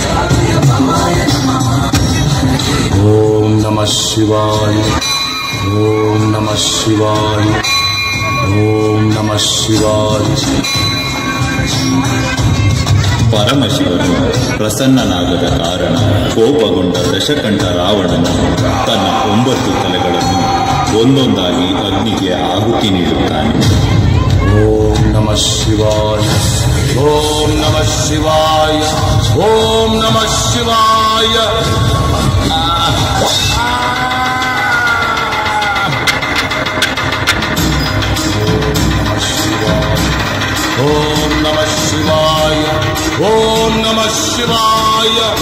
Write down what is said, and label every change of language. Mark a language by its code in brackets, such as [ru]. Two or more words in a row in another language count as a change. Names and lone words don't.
[sa] ಓಂ ನಮಃ ಶಿವಾಯ, ಓಂ ನಮಃ ಶಿವಾಯ, ಓಂ ನಮಃ ಶಿವಾಯ. [kn] ಪರಮಶಿವನು ಪ್ರಸನ್ನನಾಗದ ಕಾರಣ ಕೋಪಗೊಂಡ ದಶಕಂಠ ರಾವಣನು ತನ್ನ 9 ತಲೆಗಳನ್ನು ಒಂದೊಂದಾಗಿ ಅಗ್ನಿಗೆ ಆಹುತಿ ನೀಡುತ್ತಾನೆ. [sa] ಓಂ ನಮಃ ಶಿವಾಯ, ಓಂ ನಮಃ ಶಿವಾಯ, ಓಂ ನಮಃ ಶಿವಾಯ. ಓಂ ನಮಃ ಶಿವಾಯ, ಓಂ ನಮಃ ಶಿವಾಯ.